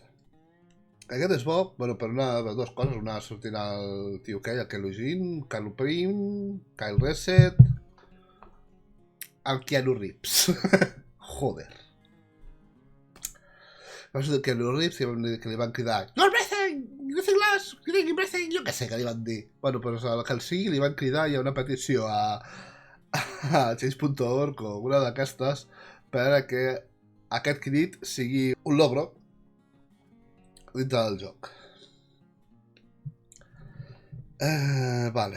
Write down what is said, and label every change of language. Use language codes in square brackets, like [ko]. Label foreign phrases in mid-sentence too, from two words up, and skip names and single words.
[ca] Aquest és bo, bueno, per dues coses. Una sortirà el tio aquell, el Kelo Jin, Carlo Prim, Kyle Reset... el Keanu Reeves. Joder. Va ser el Keanu Reeves que li van cridar [en] You're breathing! Breathing less! Breathing! [ca] Jo què sé que li van dir. Bueno, però al que el sigui li van cridar, hi ha una petició a change.org o una d'aquestes per que aquest crit sigui un logro dintre del joc. Vale.